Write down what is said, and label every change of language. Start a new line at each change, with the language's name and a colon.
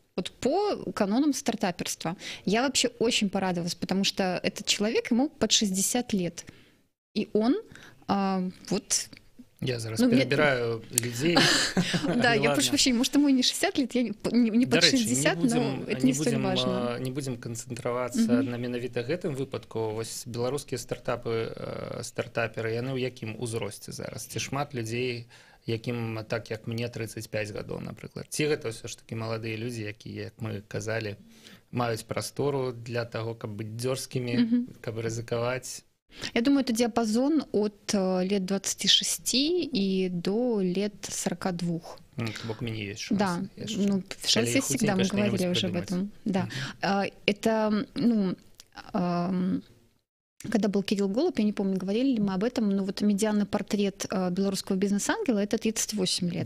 Russian: Вот по канонам стартаперства. Я вообще очень порадовалась, потому что этот человек, ему под 60 лет. И он вот... Я зараз перебираю людей. Да, я прошу прощения, может, ему и не 60 лет, я не под 60, но это не столь важно.
Belarusian: Не будем канцэнтравацца на менавіта гэтым выпадку. Вось беларускія стартаперы, яны ў якім узросце зараз? Ці шмат людзей, якім так, як мне, 35 гадоў, напрыклад? Ці гэта ўсё ж такі маладыя людзі, якія, як мы казалі, маюць прастору для таго, каб быць дзёрзкімі, каб рызыкаваць?
Russian: Я думаю, это диапазон от лет 26 и до лет 42. Бог мне есть шанс. Да, ну, в шансе всегда, мы говорили уже об этом. Да. Это, ну, когда был Кирилл Голуб, я не помню, говорили ли мы об этом, но вот медианный портрет белорусского бизнес-ангела — это 38 лет.